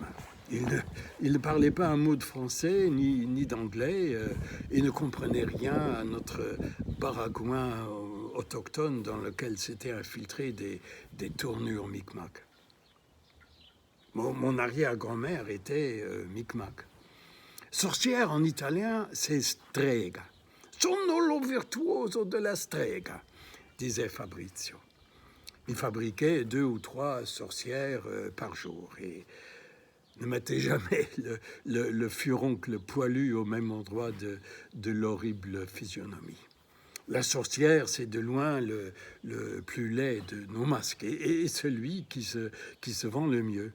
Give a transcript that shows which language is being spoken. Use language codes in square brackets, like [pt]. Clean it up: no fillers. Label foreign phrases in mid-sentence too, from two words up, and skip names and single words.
[fr] Il ne parlait pas un mot de français ni d'anglais et ne comprenait rien à notre baragouin autochtone dans lequel s'étaient infiltrées des tournures micmac. Mon arrière-grand-mère était micmac. Sorcière en italien, c'est strega. [it] Sono lo virtuoso della strega, [fr] disait Fabrizio. Il fabriquait 2 ou 3 sorcières par jour et ne mettez jamais le furoncle poilu au même endroit de l'horrible physionomie. La sorcière, c'est de loin le plus laid de nos masques et celui qui se vend le mieux.